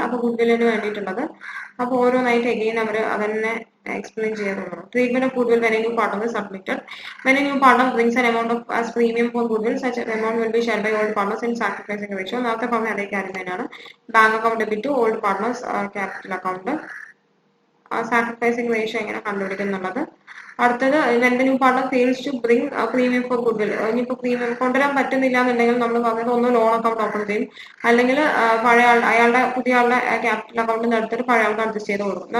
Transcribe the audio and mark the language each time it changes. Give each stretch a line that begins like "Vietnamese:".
Malayalam: അപ്പൊ ഗുഡ്വില്ലിന് വേണ്ടിയിട്ടുള്ളത് അപ്പൊ ഓരോന്നായിട്ട് എഗെയിൻ അവർ അതന്നെ എക്സ്പ്ലെയിൻ ചെയ്യാറുള്ളൂ.
English: Treatment of goodwill when a new partner is submitted. When a new partner brings an amount of as premium for goodwill, such an amount will be shared by old partners in sacrificing ratio.
Malayalam: നേരത്തെ പറഞ്ഞ അതേ കാര്യമാണ്. Bank account debit to old partners capital account, sacrificing ratio എങ്ങനെ കണ്ടുപിടിക്കുന്നുള്ളത്. അടുത്തത്
English: when the new partner fails to bring a premium for goodwill.
Malayalam: ഇനിയിപ്പോൾ premium കൊണ്ടുവരാൻ പറ്റുന്നില്ല എന്നുണ്ടെങ്കിൽ നമ്മൾ പറഞ്ഞത് ഒന്ന് ലോൺ അക്കൗണ്ട് ഓപ്പൺ ചെയ്യും, അല്ലെങ്കിൽ പഴയ അയാളുടെ പുതിയ ആളുടെ ക്യാപിറ്റൽ അക്കൗണ്ടിൽ എടുത്തിട്ട് പഴയ ആൾക്ക് അഡ്ജസ്റ്റ് ചെയ്ത് കൊടുക്കും.